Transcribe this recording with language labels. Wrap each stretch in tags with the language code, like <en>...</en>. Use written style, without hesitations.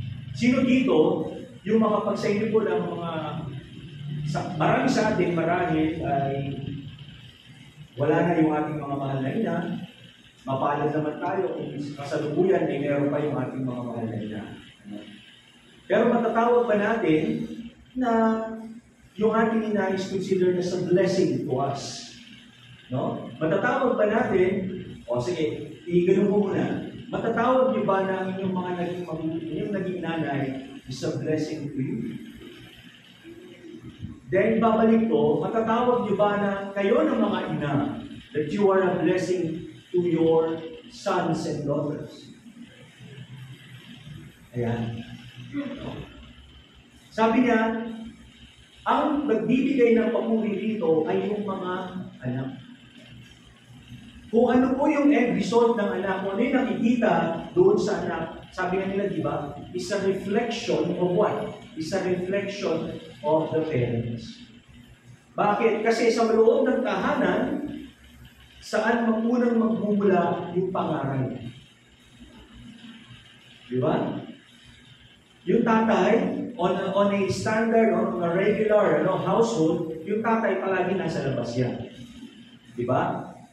<tl>Sino dito yung makapagsayo po ng mga marami sa atin marahil ay wala na yung ating mga mahal na ina, mapalad naman tayo kung kasalukuyan ay meron pa yung ating mga mahal na ina. Pero matatawag ba natin na yung ating ina</tl> <en>is considered as a blessing to us?</en> <tl>No? Matatawag ba natin, sige, iganong ko muna, matatawag niyo ba na inyong mga naging mabuti, inyong naging nanay</tl> <en>is a blessing to you?</en> <tl>Then babalik ko, matatawag niyo ba na kayo ng mga ina</tl> <en>that you are a blessing to your sons and daughters?</en> <tl>Ayan. Sabi niya, ang nagbibigay ng papuri dito ay yung mga anak. Kung ano po yung end result ng anak, kung ano yung nakikita doon sa anak, sabi nga nila, di ba,</tl> <en>is a reflection of what? Is a reflection of the parents.</en> <tl>Bakit? Kasi sa loob ng tahanan, saan unang magmumula yung pangaral? Di ba? Yung tatay,</tl> <en>on a standard, on a regular household,</en> <tl>yung tatay palagi nasa labas yan. Di ba?</tl>